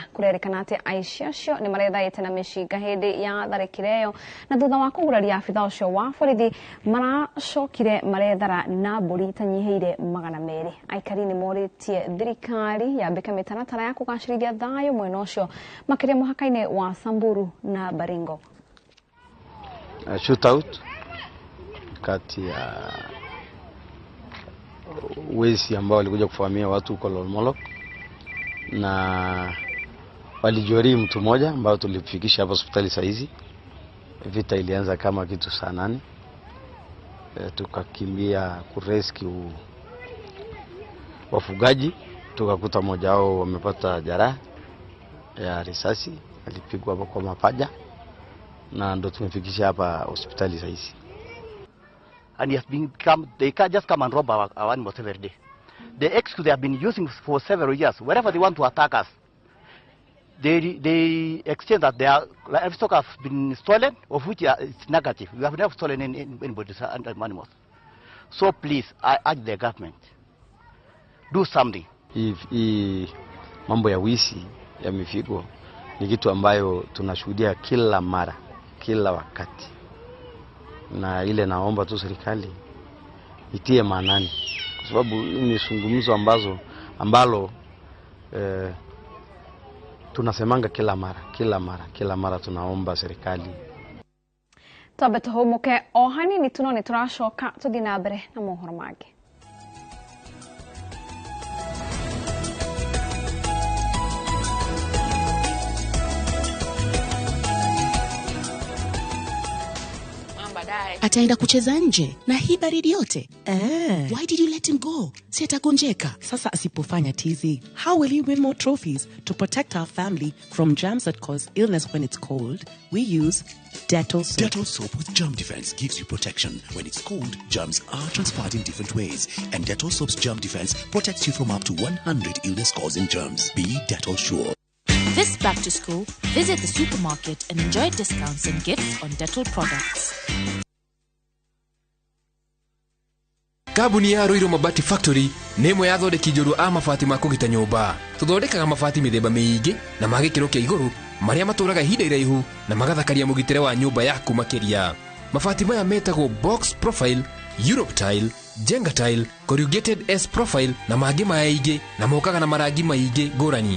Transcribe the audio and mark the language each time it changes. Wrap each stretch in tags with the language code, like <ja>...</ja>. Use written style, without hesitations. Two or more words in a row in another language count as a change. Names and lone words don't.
<ki>Kũrerĩkana atĩ aici acio nĩ marethaĩte na mĩcinga hĩndĩ ya tharĩkĩra ĩyo, na thutha wa kũguraria abitha ũcio wa borithi maracokire marethara na mbũri itanyihĩire 200. Aikari nĩ morĩtie thirikari yambĩke mĩtaratara ya kũgacĩrithia thayũ mwena ũcio makĩria mũhaka-inĩ wa Samburu na Baringo.</ki> <sw>Shootout kati ya wezi ambao walikuja kuvamia watu huko Lolmolok na walijeruhi mtu mmoja ambao tulifikisha hapa hospitali saa hizi, Vita ilianza kama kitu saa 8. Tukakimbia kurescue wafugaji, tukakuta mmoja wao wamepata jeraha ya risasi, alipigwa kwa mapaja, na ndo tumefikisha hapa hospitali sasa.</sw> <en>And they can't just come and rob our animals every day. The excuse they have been using for several years, wherever they want to attack us, they exchange that their livestock has been stolen, of which it's negative. We have never stolen anybody's animals. So please, I urge the government, do something.</en> <sw>Hii mambo ya wizi ya mifugo ni kitu ambayo tunashuhudia kila mara, kila wakati. Na ile naomba tu serikali itie maanani, kwa sababu ni zungumzo ambalo tunasemanga kila mara tunaomba serikali. Tabe tuhomuke ohani ni tunone turashoka tudinabere na mohoro mage. Ataenda kucheza nje na hii baridi yote.</sw> <en>Why did you let him go?</en> <sw>Si atagonjeka. Sasa asipofanya tizi,</sw> <en>how will he win more trophies? To protect our family from germs that cause illness when it's cold, we use Dettol soap. Dettol soap with germ defense gives you protection. When it's cold, germs are transferred in different ways. And Dettol soap's germ defense protects you from up to 100 illness-causing germs. Be Dettol sure. This back to school, visit the supermarket and enjoy discounts and gifts on Dettol products.</en> <ki>Kabuni ya Roiro Mabati Factory nemwe yathondeki njũru a mabati ma kũgita nyũmba. Tũthondekaga mabati mĩthemba mĩingĩ na magĩkĩro kĩa igũrũ marĩa matũraga ihinda iraihu na magathakaria mũgitĩre wa nyũmba yaku makĩria. Mabati maya metagwo</ki> <en>box profile, Europe tile, Jenga tile, corrugated S profile</en> <ki>na mangĩ maingĩ na mokaga na marangi maingĩ ngũrani.</ki>